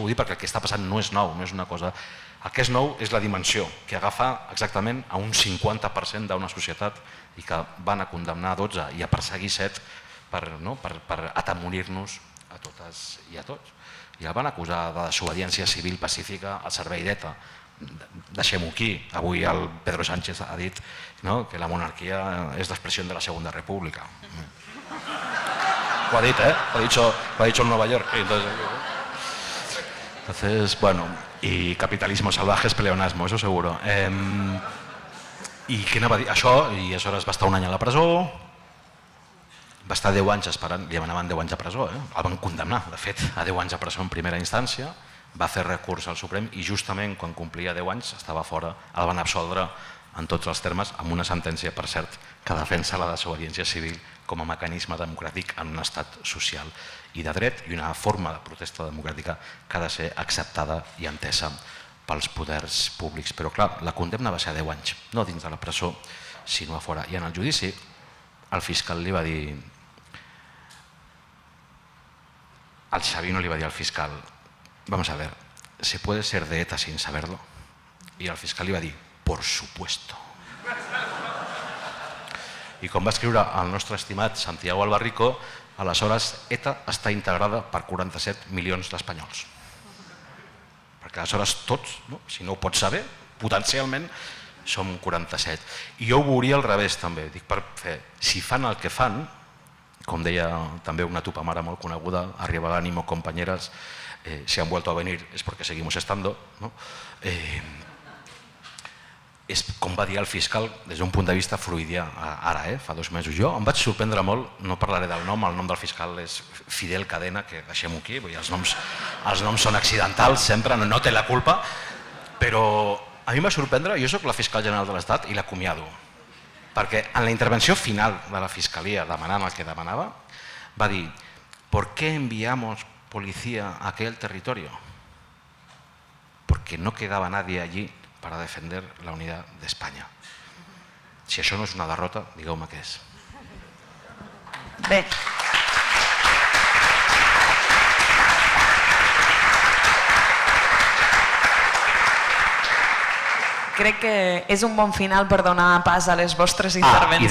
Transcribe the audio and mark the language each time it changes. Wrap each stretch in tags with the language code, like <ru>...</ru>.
<ca>Ho dic perquè el que està passant no és nou, no és una cosa... El que és nou és la dimensió, que agafa exactament a un 50% d'una societat i que van a condemnar 12 i a perseguir 7 per atemorir-nos a totes i a tots. I el van acusar de desobediència civil pacífica al servei d'ETA. Deixem-ho aquí. Avui el Pedro Sánchez ha dit que la monarquia és l'expressió de la Segunda República. Lo ha dit,</ca> <es>lo ha dicho en Nueva York. Entonces, bueno, y capitalismo salvaje es pleonasmo, eso seguro.</es> <ca>I què anava a dir? Això, i aleshores va estar un any a la presó, va estar 10 anys esperant, li demanaven 10 anys a presó, el van condemnar, de fet, a 10 anys a presó en primera instància, va fer recurs al Suprem i justament quan complia 10 anys estava fora, el van absoldre en tots els termes, amb una sentència, per cert, que defensa la desobediència civil com a mecanisme democràtic en un estat social i de dret i una forma de protesta democràtica que ha de ser acceptada i entesa pels poders públics. Però clar, la condemna va ser a 10 anys, no dins de la presó, sinó a fora. I en el judici el fiscal li va dir... El Sabino li va dir al fiscal,</ca> <es>vamos a ver, ¿se puede ser de ETA sin saberlo? Y el fiscal</es> <ca>li va dir,</ca> <es>por supuesto.</es> <ca>I com va escriure el nostre estimat Santiago Albarrico, aleshores ETA està integrada per 47 milions d'espanyols. Perquè aleshores tots, si no ho pots saber, potencialment som 47. I jo ho veuria al revés també, dic per fer, si fan el que fan, com deia també una tupamare molt coneguda,</ca> <es>arriba l'ánimo compañeras, si han vuelto a venir es porque seguimos estando,</es> <ca>no? És com va dir el fiscal des d'un punt de vista freudià ara, fa 2 mesos. Jo em vaig sorprendre molt, no parlaré del nom, el nom del fiscal és Fidel Cadena, que deixem-ho aquí, els noms són accidentals sempre, no té la culpa, però a mi em va sorprendre, jo soc la fiscal general de l'Estat i l'acomiado, perquè en la intervenció final de la Fiscalia demanant el que demanava, va dir</ca> <es>¿por qué enviamos policía a aquel territorio? Porque no quedaba nadie allí para defender la unidad de España.</es> <ca>Si això no és una derrota, digueu-me què és. Bé. Crec que és un bon final per donar pas a les vostres intervencions.</ca>